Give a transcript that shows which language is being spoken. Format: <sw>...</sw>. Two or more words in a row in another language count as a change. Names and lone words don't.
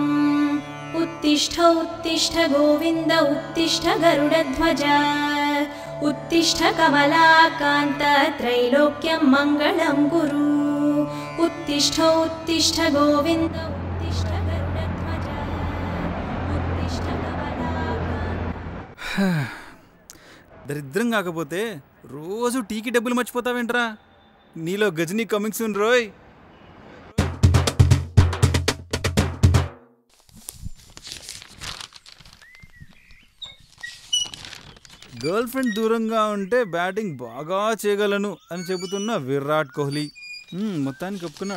<sa>उत्तिष्ठ उत्तिष्ठ गोविन्द उत्तिष्ठ गरुडध्वज। उत्तिष्ठ कमलाकान्त त्रैलोक्यं मङ्गलं कुरु। उत्तिष्ठ उत्तिष्ठ गोविन्द उत्तिष्ठ गरुडध्वज। उत्तिष्ठ कमलाकान्त।</sa> <te>దరిద్రం కాకపోతే రోజు టీకి డబ్బులు మర్చిపోతావేంట్రా? నీలో గజనీ</te> <en>coming soon</en> <te>రోయ్.</te> <en>girl friend</en> <te>దూరంగా ఉంటే బ్యాటింగ్ బాగా చేయగలను అని చెబుతున్న విరాట్ కోహ్లీ మొత్తానికి ఒప్పుకున్నాడు.</te>